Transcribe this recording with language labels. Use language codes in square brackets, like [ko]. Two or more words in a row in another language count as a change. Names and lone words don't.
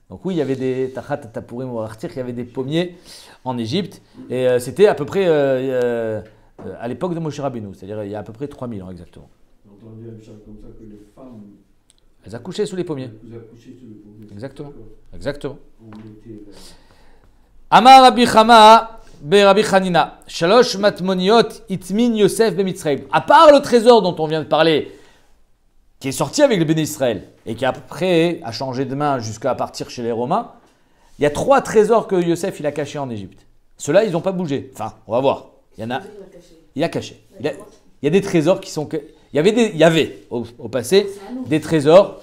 [fr] Donc oui, il y avait des [he] תחת תפוחים [fr] ou Artir, il y avait des pommiers en Égypte. Et c'était à peu près à l'époque de Moshe Rabbeinu, c'est-à-dire il y a à peu près 3000 ans exactement. On entendait comme ça que les femmes... Elles accouchaient sous les pommiers. Exactement. Exactement. [he] אמר רבי חמא בר רבי חנינא. שלש מטמוניות הטמין יוסף במצרים. [fr] À part le trésor dont on vient de parler, qui est sorti avec le Béné Israël et qui après a changé de main jusqu'à partir chez les Romains, il y a 3 trésors que Yosef il a cachés en Égypte. Ceux-là, ils n'ont pas bougé. Enfin, on va voir. Il y en a. Il a caché. Il y a des trésors qui sont. Il y avait au passé des trésors.